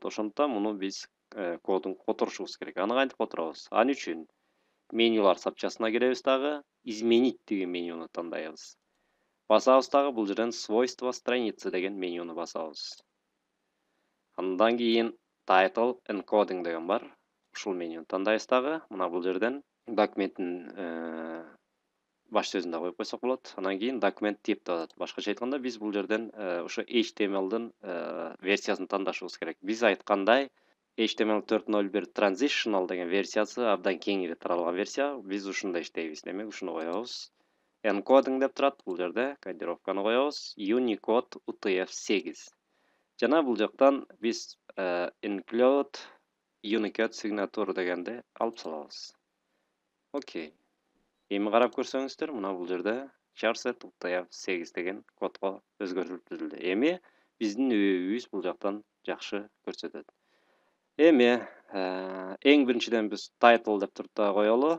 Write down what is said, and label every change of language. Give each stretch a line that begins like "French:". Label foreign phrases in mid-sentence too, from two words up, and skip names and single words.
Kyrgyz: Ошондуктан муну биз кодун которушубуз керек. Аны кантип которобуз? Ал үчүн менюлар сапчасына киребиз дагы, изменить деген менюну тандайбыз. Басабыз дагы бул жерден
Russian: свойства страницы
Kyrgyz: деген менюну басабыз. Андан кийин
English: title encoding
Kyrgyz: деген бар. Ушул менюну тандайбыз дагы. Мына бул жерден документтин баш сөзүн да коюп койсок болот. Андан кийин документ тип деп атат. Башкача айтканда биз бул жерден ошо HTML'дин версиясын тандашыбыз керек. Биз айткандай HTML 4.0.1 transitional деген версиясы абдан кеңири таралган версия. Биз ушунда иштейбиз. Демек ушуну коебуз. Encoding деп турат бул жерде. Кодировканы коебуз. Unicode UTF-8. Жана бул жактан биз
English: include Unicode signature
Kyrgyz: дегенди алып салабыз. Окей. Эми карап көрсөңүздөр, мына бул жерде charset UTF-8 деген кодго өзгөртүлүп түзүлдү. Эми биздин үбүбүз бул жактан жакшы көрсөтөт. Эми эң биринчиден биз title деп туруп да коелу.